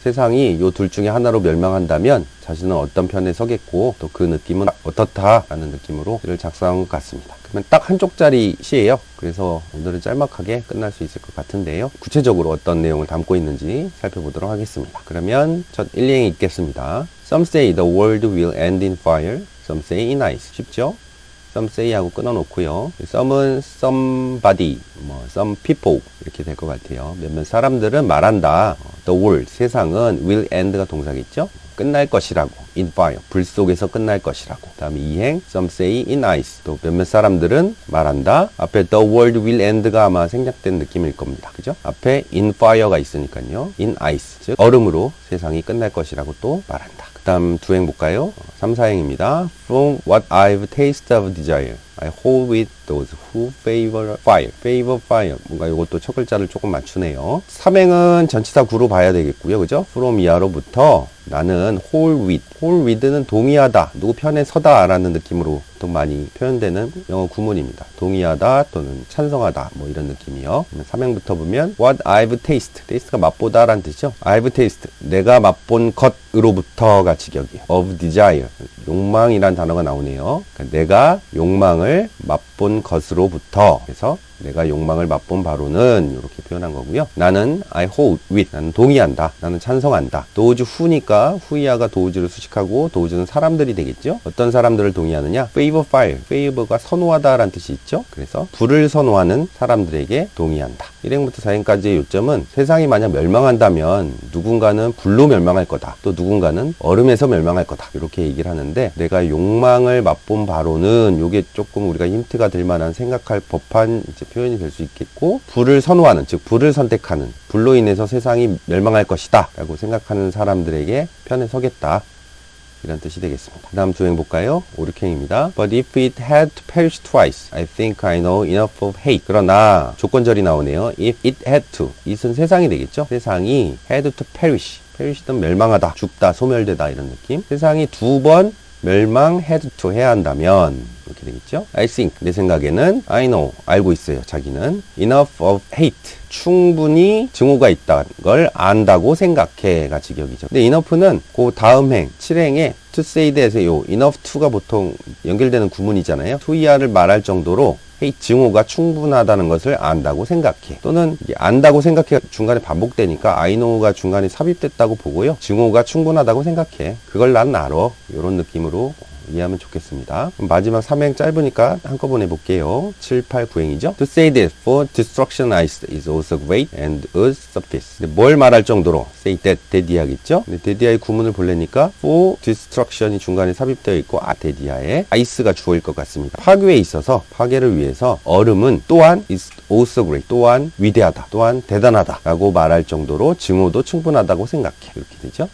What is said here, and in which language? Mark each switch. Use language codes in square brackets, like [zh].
[ko] 세상이 이 둘 중에 하나로 멸망한다면 자신은 어떤 편에 서겠고, 또 그 느낌은 어떻다라는 느낌으로 시를 작성한 것 같습니다. 그러면 딱 한 쪽짜리 시예요. 그래서 오늘은 짤막하게 끝날 수 있을 것 같은데요. 구체적으로 어떤 내용을 담고 있는지 살펴보도록 하겠습니다. 그러면 첫 1행이 있겠습니다. [en] Some say the world will end in fire. Some say in ice. [ko] 쉽죠? [en] Some say [ko] 하고 끊어놓고요. some은 somebody, [en] some people [ko] 이렇게 될 것 같아요. 몇몇 사람들은 말한다. [en] The world, 세상은 will end가 동사겠죠? [ko] 끝날 것이라고. [en] in fire, [ko] 불 속에서 끝날 것이라고. 다음에 2행, [en] some say in ice. [ko] 또 몇몇 사람들은 말한다. 앞에 [en] the world will end [ko] 가 아마 생략된 느낌일 겁니다. 그죠? 앞에 [en] in fire [ko] 가 있으니까요. [en] in ice, [ko] 즉 얼음으로 세상이 끝날 것이라고 또 말한다. 그 다음 2행 볼까요? 3, 4행입니다. [en] From what I've tasted of desire, I hold with those who favor fire. favor fire. [ko] 뭔가 이것도 첫 글자를 조금 맞추네요. 3행은 전치사 구로 봐야 되겠고요. 그죠? [en] from [ko] 이하로부터 나는 [en] hold with. hold with [ko] 는 동의하다, 누구 편에 서다 라는 느낌으로 또 많이 표현되는 영어 구문입니다. 동의하다 또는 찬성하다 이런 느낌이요. 3행부터 보면 [en] what I've tasted. [ko] taste가 맛보다 라는 뜻이죠. [en] I've tasted. [ko] 내가 맛본 것으로부터가 직역이에요. [en] of desire. [ko] 욕망이란 단어가 나오네요. 그러니까 내가 욕망을 맛본 것으로부터. 그래서 내가 욕망을 맛본 바로는 이렇게 표현한 거고요. 나는 [en] I hold with. [ko] 나는 동의한다. 나는 찬성한다. [en] those who [ko] 니까 who이하가 dose를 수식하고 dose는 사람들이 되겠죠. 어떤 사람들을 동의하느냐? [en] favor fire. [ko] favor가 선호하다 라는 뜻이 있죠. 그래서 불을 선호하는 사람들에게 동의한다. 1행부터 4행까지의 요점은 세상이 만약 멸망한다면 누군가는 불로 멸망할 거다. 또 누군가는 얼음에서 멸망할 거다. 이렇게 얘기를 하는데, 내가 욕망을 맛본 바로는 이게 조금 우리가 힌트가 될 만한 생각할 법한 표현이 될 수 있겠고, 불을 선호하는, 즉 불을 선택하는, 불로 인해서 세상이 멸망할 것이다 라고 생각하는 사람들에게 편에 서겠다, 이런 뜻이 되겠습니다. 그 다음 2행 볼까요? 5, 6행입니다. [en] But if it had to perish twice, I think I know enough of hate. [ko] 그러나 조건절이 나오네요. [en] If it had to. it은 [ko] 세상이 되겠죠? [en] 세상이 had to perish. [ko] perish는 멸망하다, 죽다, 소멸되다 이런 느낌. 세상이 2번 멸망 [en] had to [ko] 해야 한다면 이렇게 되겠죠. [en] I think, [ko] 내 생각에는 [en] I know, [ko] 알고 있어요. 자기는 [en] enough of hate, [ko] 충분히 증오가 있다는 걸 안다고 생각해가 직역이죠. 근데 enough는 그 다음 행 7행에 [en] to say that [ko] 에서 요 enough to가 보통 연결되는 구문이잖아요. to 이하를 말할 정도로 hey, 증오가 충분하다는 것을 안다고 생각해. 또는 이게 안다고 생각해 중간에 반복되니까 [en] I know [ko] 가 중간에 삽입됐다고 보고요. 증오가 충분하다고 생각해. 그걸 난 알아. 이런 느낌으로 이해하면 좋겠습니다. 마지막 3행 짧으니까 한꺼번에 볼게요. 7, 8, 9행이죠. [en] To say that for destruction ice is also great and would suffice. [ko] 뭘 말할 정도로 [en] say that [ko] 대디하겠죠. 대디하의 구문을 보려니까 [en] for destruction [ko] 이 중간에 삽입되어 있고 대디하에 ice가 주어일 것 같습니다. 파괴에 있어서 파괴를 위해서 얼음은 또한 [en] is also great. [ko] 또한 위대하다. 또한 대단하다. 라고 말할 정도로 증오도 충분하다고 생각해. 이렇게 되죠.